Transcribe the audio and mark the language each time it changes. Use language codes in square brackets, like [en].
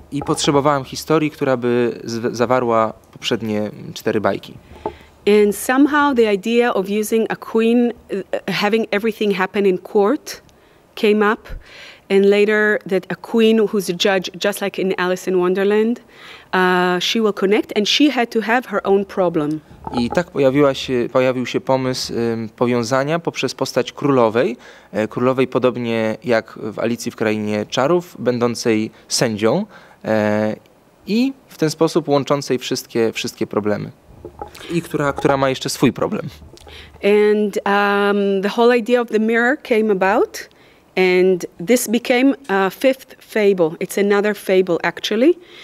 [pl] I potrzebowałam historii, która by zawarła poprzednie 4 bajki. [en] And somehow the idea of using a queen, having everything happen in court, came up. And later that a queen who's a judge, just like in Alice in Wonderland, she will connect and she had to have her own problem. [pl] I tak pojawił się pomysł powiązania poprzez postać królowej. Królowej podobnie jak w Alicji w Krainie Czarów, będącej sędzią i w ten sposób łączącej wszystkie problemy. I która ma jeszcze swój problem. [en] And the whole idea of the mirror came about. And this became a 5th fable. It's another fable, actually.